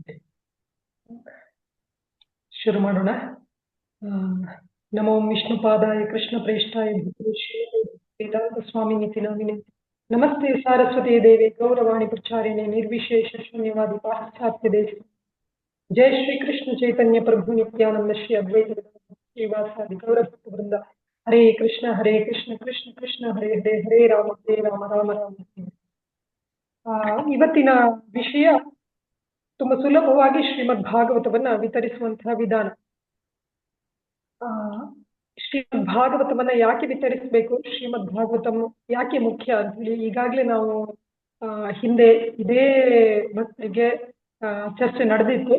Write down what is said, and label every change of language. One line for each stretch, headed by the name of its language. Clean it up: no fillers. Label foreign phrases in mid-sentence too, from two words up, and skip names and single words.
Kannada: ಶುರು ಮಾಡೋಣ.
Sanskrit: ನಮೋ ವಿಷ್ಣುಪಾದಾಯ ಕೃಷ್ಣ ಪ್ರೇಷ್ಠಾಯ ವೇದಾಂತ ಸ್ವಾಮಿ ನಿತಿನಾಮಿನೆ ನಮಸ್ತೆ ಸಾರಸ್ವತಿ ದೇವಿ ಗೌರವಾಣಿ ಪ್ರಚಾರಿಣೆ ನಿರ್ವಿಶೇಷ ಶೂನ್ಯವಾದಿ ಪಾಶ್ಚಾತ್ಯ ದೇಶ. ಜಯ ಶ್ರೀ ಕೃಷ್ಣ ಚೈತನ್ಯ ಪ್ರಭು ನಿತ್ಯಾನಂದ ಶ್ರೀ ಅದ್ವೈತ ಶ್ರೀವಾಸಾದಿ ಗೌರಭಕ್ತ ವೃಂದ. ಹರೇ ಕೃಷ್ಣ ಕೃಷ್ಣ ಕೃಷ್ಣ ಹರೇ ಹರೇ, ಹರೇ ರಾಮ ರಾಮ ರಾಮ.
Kannada: ಇವತ್ತಿನ ವಿಷಯ ತುಂಬಾ ಸುಲಭವಾಗಿ ಶ್ರೀಮದ್ ಭಾಗವತವನ್ನ ವಿತರಿಸುವಂತಹ ವಿಧಾನ. ಶ್ರೀಮದ್ ಭಾಗವತವನ್ನ ಯಾಕೆ ವಿತರಿಸಬೇಕು, ಶ್ರೀಮದ್ ಭಾಗವತಂ ಯಾಕೆ ಮುಖ್ಯ ಅಂತ ಹೇಳಿ ಈಗಾಗ್ಲೇ ನಾವು ಹಿಂದೆ ಇದೇ ಭಕ್ತರಿಗೆ ಚರ್ಚೆ ನಡೆದಿತ್ತು.